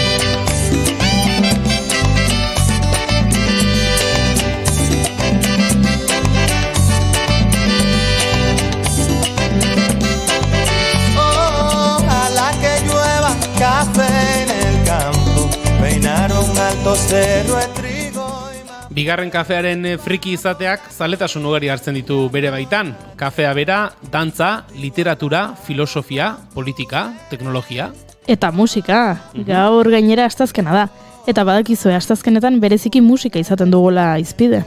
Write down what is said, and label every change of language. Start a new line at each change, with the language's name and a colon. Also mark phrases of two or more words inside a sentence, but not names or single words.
Spanish: Café en el campo, peinar un alto cerro de trigo y maíz.
Basque: Bigarren kafearen friki izateak zaletasun ugari hartzen ditu bere baitan. Kafea bera, dantza, literatura, filosofia, politika, teknologia. Eta musika, gaur gainera astazkena da. Eta badakizue astazkenetan bereziki musika izaten dugula izpide.